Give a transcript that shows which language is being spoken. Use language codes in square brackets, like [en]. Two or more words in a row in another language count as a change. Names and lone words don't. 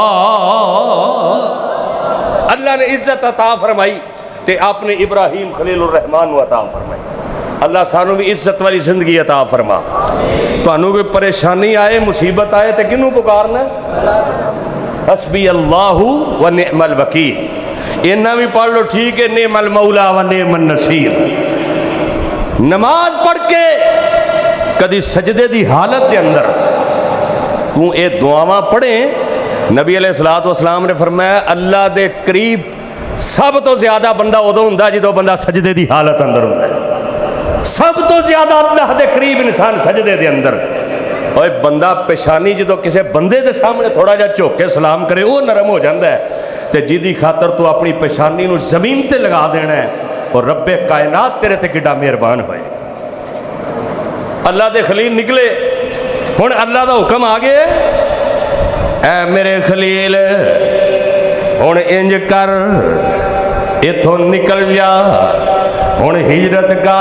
[pa] اللہ نے عزت عطا فرمائی تے آپنے ابراہیم خلیل الرحمان نوں عطا فرمائی. اللہ سانوں بھی عزت والی زندگی عطا فرما۔ تہانوں کوئی پریشانی آئے، مصیبت آئے تو کنوں پکارنا? [ar] حسبي الله ونعم الوكيل. [pa] انّاں بھی پڑھ لو ٹھیک ہے, [ar] نعم المولى ونعم النصير. [pa] نماز پڑھ کے کدی سجدے دی حالت کے اندر تو یہ دعاواں پڑھے. [ar] نبي عليه الصلاة والسلام [pa] نے فرمایا اللہ دے قریب سب تو زیادہ بندہ اودوں ہندا جدوں بندہ سجدے دی حالت اندر ہندا ہے. سب تو زیادہ اللہ دے قریب انسان سجدے دے اندر. اور بندہ پیشانی جو کسی بندے کے سامنے تھوڑا جا جھک کے سلام کرے وہ نرم ہو جاتا ہے، تو جدی خاطر تو اپنی پیشانی نوں زمین تے لگا دینا ہے اور ربِ کائنات تیرے تے کڈا مہربان ہوئے. اللہ دے خلیل نکلے، ہن اللہ دا حکم آ گیا، اے میرے خلیل ہن انج کر، ایتھوں نکل جا، ہن ہجرت کر.